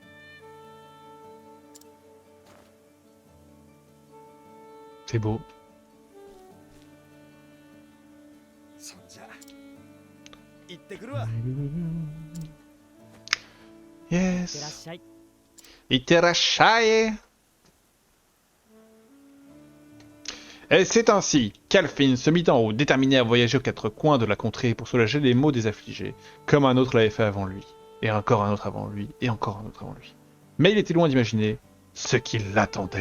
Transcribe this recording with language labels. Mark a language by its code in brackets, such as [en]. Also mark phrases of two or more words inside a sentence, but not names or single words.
[fr] C'est beau. [ja] そんじゃ行ってくるわ。いってらっ Yes. しゃい。 Iterashai. [fr] Et c'est ainsi qu'Alfin se mit en haut, déterminé à voyager aux quatre coins de la contrée pour soulager les maux des affligés, comme un autre l'avait fait avant lui, et encore un autre avant lui, et encore un autre avant lui. Mais il était loin d'imaginer ce qui l'attendait.